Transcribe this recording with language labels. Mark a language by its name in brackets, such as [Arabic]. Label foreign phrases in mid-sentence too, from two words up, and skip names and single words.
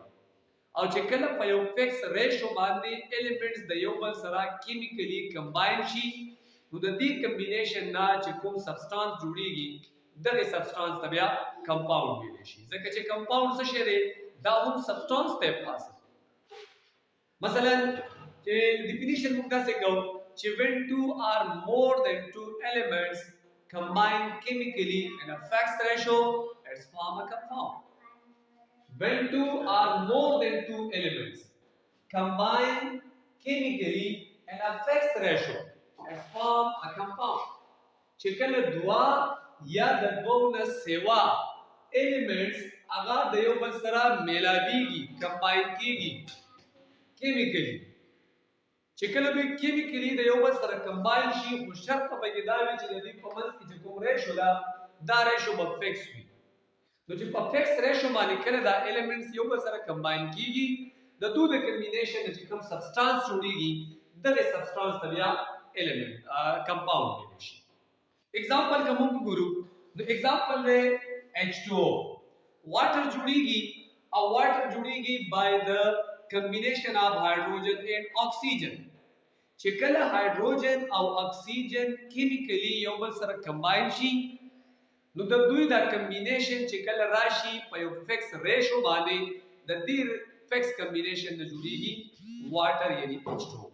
[Pashto] او چې کله په یو [English] fixed ratio [Pashto] باندې ایلیمنټس د یو بل سره [English] chemically combine [Pashto] شي نو د دې کمبینیشن نه چې کوم سبسټانس جوړیږي دغه سبسټانس ته بیا کمپاوند ویلی شي. ځکه چې کمپاوند څه شی دی؟ دا هم سبسټانس ته پاس. مثلا چې ډیفینیشن موږ داسې کوو چې [English] when two are more than two elements combine chemically in a fixed ratio it's form a compound. When two are more than two elements combine chemically in a fixed ratio it's form a compound. [Pashto] چې کله دوه یا د دوه نه سوا elements هغه د یو بل سره میلاویږي، کمباین کیږي کیمیکلی. چې کله دوی کیمیکلی د یو بل سره کمباین شي خو شرط په کې دا وي چې د دوی په منځ کې چې کوم ریشو ده دا ریشو به فکس وي. نو چې په [English] fixed ratio [Pashto] باندې کله دا ایلیمنټس یو بل سره کمباین کیږي د دوی د کمبینیشن چې کوم سبسټانس جوړیږي دغه سبسټانس ته بیا [English] element compound [Pashto] ویلی شي. ایگزامپل که موږ وګورو نو ایگزامپل دی H2O. [English] واټر [Pashto] جوړیږي او [English] واټر جوړیږي بای د combination of hydrogen and oxygen. [Pashto] چې کله هایدروجن او اکسیجن کیمیکلی یو بل سره کمباین شي نو د دوی دا کمبینیشن چې کله راشي په یو [English] fixed ratio [Pashto] باندې د دې [English] fixed combination [Pashto] نه جوړیږي واټر یعنی H2O.